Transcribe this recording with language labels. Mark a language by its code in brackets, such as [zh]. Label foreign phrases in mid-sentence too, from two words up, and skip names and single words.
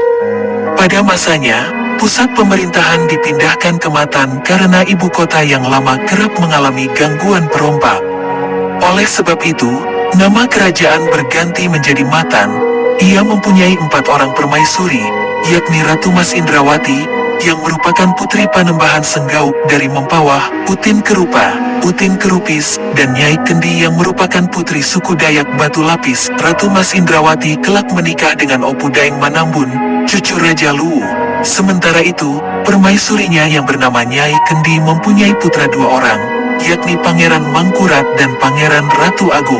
[id] Pada masanya, pusat pemerintahan dipindahkan ke Matan karena ibu kota yang lama kerap mengalami gangguan perompak. Oleh sebab itu, nama kerajaan berganti menjadi Matan. Ia mempunyai 4 orang permaisuri, yakni Ratu Mas Indrawati, yang merupakan putri Panembahan Senggau dari Mempawah, Utin Kerupa, Utin Kerupis, dan Nyai Kendi yang merupakan putri suku Dayak Batu Lapis. Ratu Mas Indrawati kelak menikah dengan Opu Daeng Manambun, cucu Raja Luwu. Sementara itu, permaisurinya yang bernama Nyai Kendi mempunyai putra 2 orang, yakni Pangeran Mangkurat dan Pangeran Ratu Agung.